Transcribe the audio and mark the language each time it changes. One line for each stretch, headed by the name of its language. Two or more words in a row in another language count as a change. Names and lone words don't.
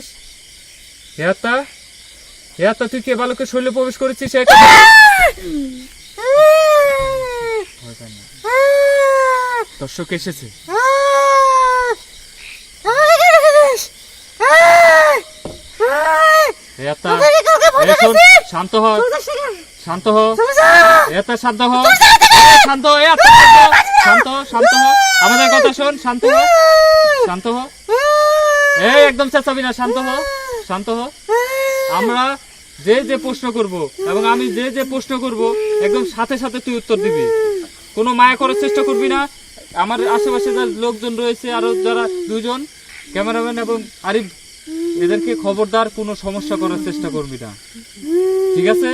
Bangla: হে আত্মা, হে আত্মা, তুই কি এ বালকের শরীরে প্রবেশ করেছিস? দর্শক এসেছে। হে আত্মা, এই শোন, শান্ত হ, শান্ত হ, এত শান্ত হ, শান্ত হ, এত শান্ত হ, শান্ত হ, আমাদের কথা শোন, শান্ত হ, শান্ত হ, এই একদম চেঁচাবি না, শান্ত হ, শান্ত হ। আমরা যে যে প্রশ্ন করব এবং আমি যে যে প্রশ্ন করব একদম সাথে সাথে তুই উত্তর দিবি, কোনো মায়া করার চেষ্টা করবি না। আমার আশেপাশে যারা লোকজন রয়েছে, আরো যারা দুজন ক্যামেরাম্যান এবং আরিফ, এদেরকে খবরদার কোনো সমস্যা করার চেষ্টা করবি না, ঠিক আছে?